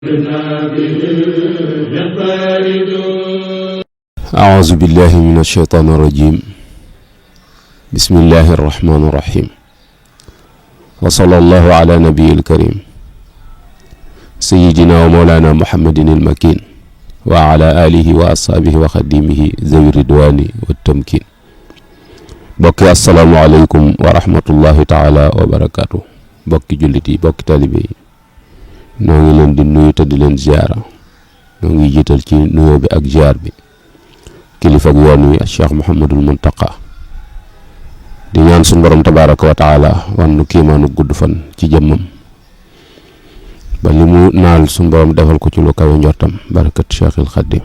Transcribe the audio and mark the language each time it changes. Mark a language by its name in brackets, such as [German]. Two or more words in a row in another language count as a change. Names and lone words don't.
[Arabic] أعوذ بالله من الشيطان الرجيم بسم الله الرحمن الرحيم وصلى الله على نبي الكريم سيدنا ومولانا محمد المكين وعلى آله وأصحابه وخديمه ذوي الرضوان والتمكين. bokki السلام عليكم ورحمة الله تعالى وبركاته. [Wolof] bokki jullit yi bokki talibe yi noo ngi leen di nuyu te di leen ziara. noo ngi jiital ci nuyoo bi ak ziar bi kilifa ak yoon wi Cheikh Mouhamadul Muntaqa di ñaan suñu borom [Arabic] تبارك وتعالى [Wolof] wan nu kiimaanu gudd fan ci jëmmam ba li mu naal suñu borom defal ko ci lu kawe njortam barakat Cheikhil Xaddim.